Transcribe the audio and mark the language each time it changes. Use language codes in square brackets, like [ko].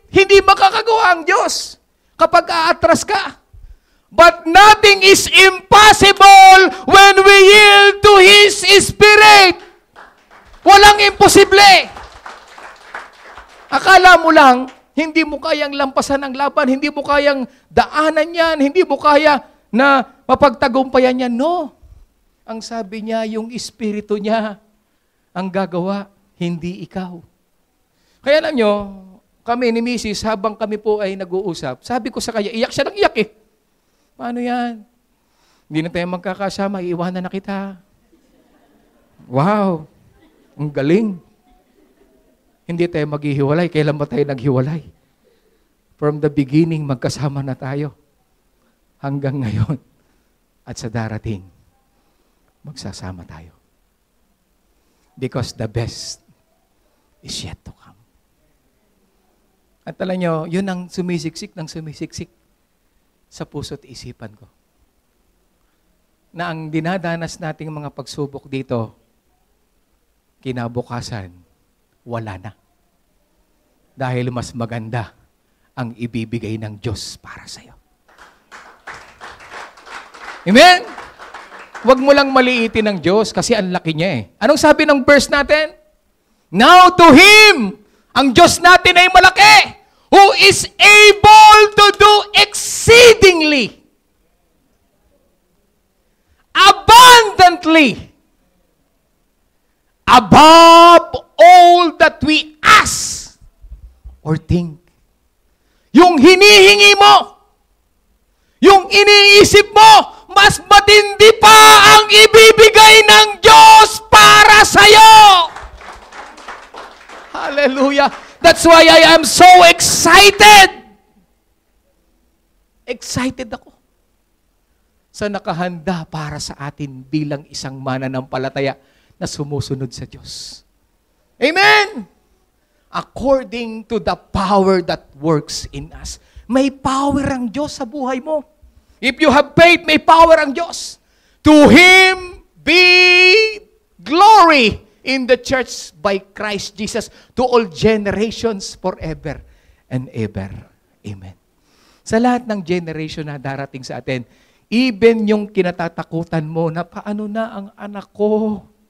[tl] Hindi makakagawa ang Diyos kapag aatras ka. [en] But nothing is impossible when we yield to His Spirit. [tl] Walang imposible. Akala mo lang, hindi mo kayang lampasan ang laban, hindi mo kayang daanan yan, hindi mo kaya na mapagtagumpayan yan. [en] No. [tl] Ang sabi niya, yung Espiritu niya ang gagawa, hindi ikaw. Kaya alam nyo, Kami ni Mrs., habang kami po ay nag-uusap, sabi ko sa kanya, iyak siya ng iyak eh. Paano yan? Hindi na tayo magkakasama, iiwanan na kita. Wow, ang galing. Hindi tayo maghihiwalay. Kailan ba tayo naghiwalay? [en] From the beginning, [tl] magkasama na tayo. Hanggang ngayon. At sa darating, magsasama tayo. [en] Because the best is yet to come. [tl] At alam nyo, yun ang sumisiksik ng sumisiksik sa puso't isipan ko. Na ang dinadanas nating mga pagsubok dito, kinabukasan, wala na. Dahil mas maganda ang ibibigay ng Diyos para sa'yo. Amen? Huwag mo lang maliitin ng Diyos kasi ang laki niya eh. Anong sabi ng verse natin? [en] Now to Him, [tl] ang Diyos natin ay malaki, [en] who is able to do exceedingly, abundantly, above all that we ask or think. [tl] Yung hinihingi mo, yung iniisip mo, mas matindi pa ang ibibigay ng Diyos para sa'yo. [en] Hallelujah. That's why I am so excited. [tl] Excited ako sa nakahanda para sa atin bilang isang mananampalataya na sumusunod sa Diyos. [en] Amen! According to the power that works in us. [tl] May power ang Diyos sa buhay mo. [en] If you have faith, [tl] may power ang Diyos. [en] To Him be glory in the church by Christ Jesus to all generations forever and ever. Amen. [tl] Sa lahat ng generation na darating sa atin, even yung kinatatakutan mo na paano na ang anak ko?